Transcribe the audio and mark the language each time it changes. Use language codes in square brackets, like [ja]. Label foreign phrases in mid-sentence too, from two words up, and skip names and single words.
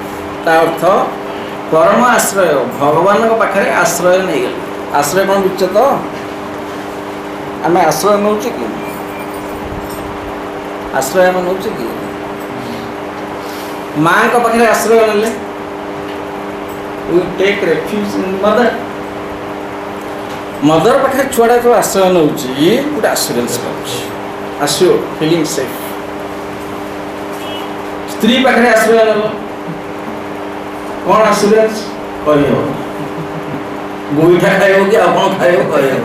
[or] ତା ଅର୍ଥ ପରମ ଆଶ୍ରୟ, ଭଗବାନଙ୍କ ପାଖରେ ଆଶ୍ରୟ ନେଇଗଲି। ଆଶ୍ରୟ କ'ଣ ବୁଝୁଛ ତ? ଆମେ ଆଶ୍ରୟ ନେଉଛେ କି? ଆଶ୍ରୟ ଆମେ ନେଉଛେ କି? ମାଙ୍କ ପାଖରେ ଆଶ୍ରୟ ନେଲେ [en] we take refuge in mother. [or] ମଦର ପାଖରେ ଛୁଆଟା ଯେତେବେଳେ ଆଶ୍ରୟ ନେଉଛି ଗୋଟେ ଆସୁରାନ୍ସ ପାଉଛି, ଆସିଓ [en] feeling safe. [or] ସ୍ତ୍ରୀ ପାଖରେ ଆଶ୍ରୟ ନେଲ, କ'ଣ ଆସୁରାନ୍ସ? କହିହେବ ଗୋଇଠା ଖାଇବ କି ଆଉ କ'ଣ ଖାଇବ କହିହେବ।